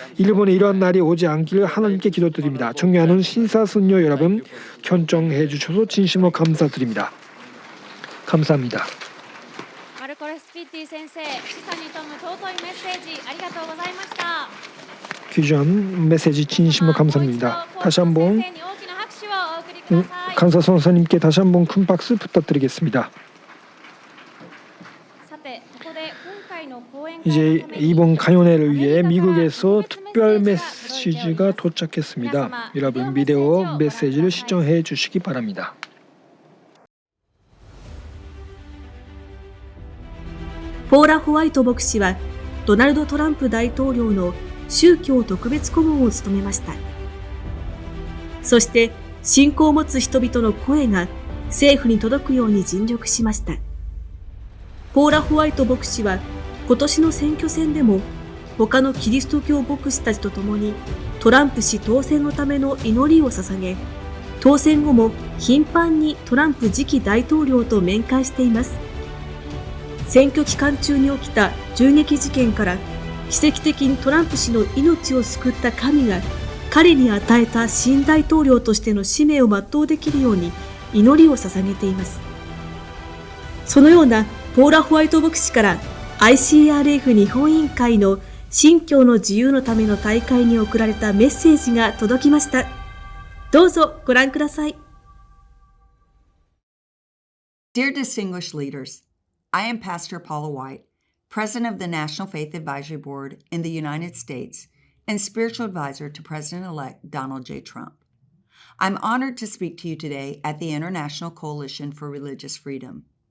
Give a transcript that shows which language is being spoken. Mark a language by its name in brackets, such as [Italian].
[Korean] 일본에 이러한 날이 오지 않기를 하나님께 기도드립니다. 존경하는 신사선녀 여러분, 견정해 주셔서 진심으로 감사드립니다. 감사합니다. [Japanese] マルコレスピッティ先生、示唆に富む尊いメッセージありがとうございました。 [Korean] 귀전 메시지 진심으로 감사합니다. 다시 한번 [Japanese] 先生に大きな拍手をお送りください。 [Korean] 간사 선사님께 다시 한번 큰 박수 부탁드리겠습니다. [Japanese] さて、ここで今回の講演会 [Korean] 이제 [Japanese] のために [Korean] 이번 강연회를 위해 미국에서 특별 메시지가 도착했습니다. 여러분 비디오 메시지를 시청해 주시기 바랍니다. [Japanese] ポーラ・ホワイト牧師はドナルド・トランプ大統領の宗教特別顧問を務めました。そして信仰を持つ人々の声が政府に届くように尽力しました。ポーラ・ホワイト牧師は今年の選挙戦でも他のキリスト教牧師たちと共にトランプ氏当選のための祈りを捧げ、当選後も頻繁にトランプ次期大統領と面会しています。選挙期間中に起きた銃撃事件から奇跡的にトランプ氏の命を救った神が彼に与えた新大統領としての使命を全うできるように祈りを捧げています。そのようなポーラ・ホワイト牧師から ICRF 日本委員会の信教の自由のための大会に送られたメッセージが届きました。どうぞご覧ください。 [English] Dear distinguished leaders, I am Pastor Paula White, President of the National Faith Advisory Board in the United States and Spiritual Advisor to President-elect Donald J. Trump. I'm honored to speak to you today at the International Coalition for Religious Freedom.